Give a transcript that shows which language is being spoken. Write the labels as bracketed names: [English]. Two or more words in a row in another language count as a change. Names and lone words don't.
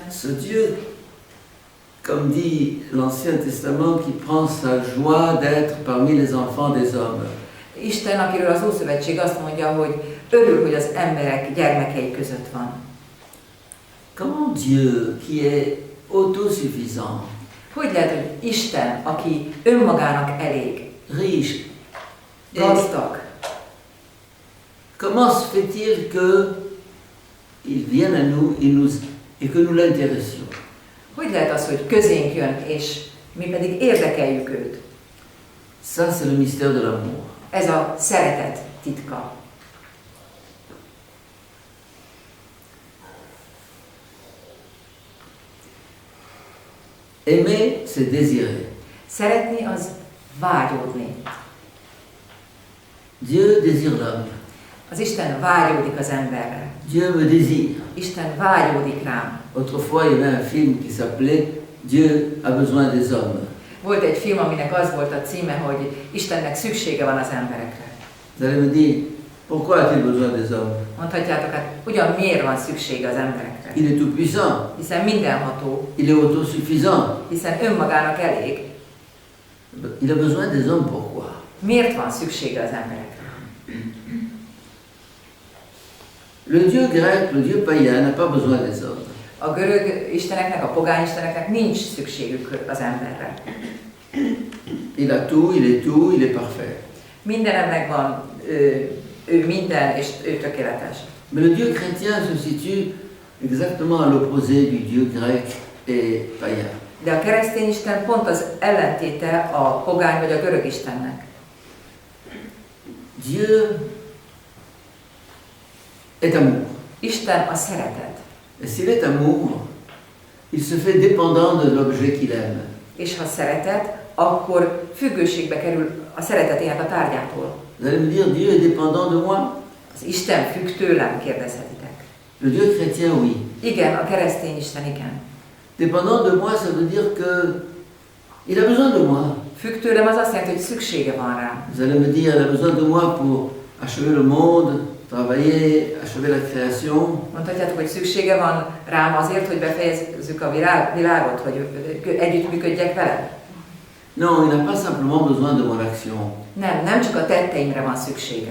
[French] ce Dieu, comme dit l'Ancien Testament, qui prend sa joie d'être parmi les enfants des hommes. [Hungarian] Isten, akiről az Ószövetség azt mondja, hogy örül, hogy az emberek gyermekei között van. [French] Comment Dieu, qui est autosuffisant, [Hungarian] Hogy lehet, hogy Isten, aki önmagának elég, [French] riche, et [Hungarian] gazdag, [French] comment se fait-il qu'il vienne à nous, et que nous l'intéressons? [Hungarian] hogy lehet az, hogy közénk jön, és mi pedig érdekeljük őt? [French] Ça, c'est le mystère de l'amour. [Hungarian] Ez a szeretet titka. [French] Aimer, c'est désirer. [Hungarian] Szeretni az vágyódni. [French] Dieu désire l'homme. [Hungarian] Az Isten vágyódik az emberre. [French] Dieu me désire. [Hungarian] Isten vágyódik rám. [French] Autrefois, il y avait un film qui s'appelait Dieu a besoin des hommes. [Hungarian] Volt egy film, aminek az volt a címe, hogy Istennek szüksége van az emberekre. [French] Vous allez me dire, pourquoi a-t-il besoin des hommes? [Hungarian] Mondhatjátok, hát ugyan miért van szüksége az emberekre? [French] Il est tout puissant, [Hungarian] Hiszen mindenható, [French] il est autosuffisant. [Hungarian] hiszen önmagának elég. [French] Il a besoin des hommes, pourquoi? [Hungarian] Miért van szüksége az emberekre? [French] Le Dieu grec, le Dieu païen n'a pas besoin des hommes. [Hungarian] A görög isteneknek, a pogány isteneknek nincs szükségük az emberre. [French] Il a tout, il est parfait. [Hungarian] Mindenem megvan, ő minden, és ő tökéletes. [French] Mais le Dieu chrétien se situe exactement à l'opposé du Dieu grec et païen. [Hungarian] De a keresztény isten pont az ellentéte a pogány vagy a görög istennek. [French] Dieu est amour. [Hungarian] Isten a szeretet. [French] Et s'il est amour, il se fait dépendant de l'objet qu'il aime. [Hungarian] És ha szeretet, akkor függőségbe kerül a szeretetének a tárgyától. [French] Vous allez me dire, Dieu est dépendant de moi? [Hungarian] Az Isten függ tőlem, kérdezhetitek. [French] Le Dieu chrétien, oui. [Hungarian] Igen, a keresztény Isten igen. [French] Dépendant de moi, ça veut dire que il a besoin de moi. [Hungarian] Függ tőlem az azt jelenti, hogy szüksége van rám. [French] Vous allez me dire, il a besoin de moi pour achever le monde, travailler, achever la création. [Hungarian] Mondhatjátok, hogy szüksége van rám azért, hogy befejezzük a világot, hogy együttműködjek vele? [French] Non, il n'a pas simplement besoin de mon action [Hungarian] Nem csak a tetteimre van szüksége,